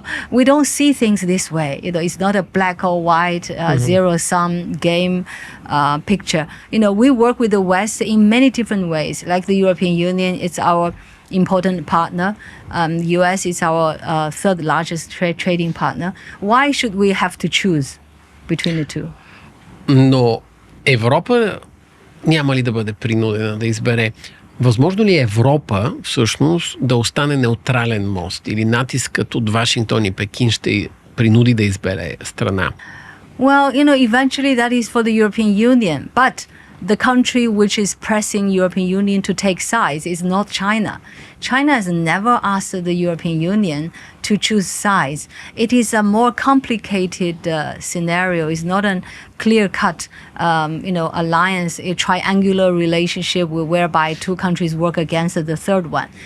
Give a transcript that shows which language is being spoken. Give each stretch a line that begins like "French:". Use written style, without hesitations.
English: We don't see things this way. It's not a black or white zero-sum game picture. We work with the West in many different ways. Like the European Union, it's our important partner. U.S. is our third largest trading partner. Why should we have to choose between the two?
Bulgarian: Но Европа няма ли да бъде принудена да избере? Възможно ли е Европа всъщност да остане неутрален мост или натискът от Вашингтон и Пекин ще принуди да избере страна?
English: Well, eventually that is for the European Union, but the country which is pressing European Union to take sides is not China. China has never asked the European Union to choose sides. It is a more complicated scenario. It's not a clear-cut, alliance, a triangular relationship whereby two countries work against the third one.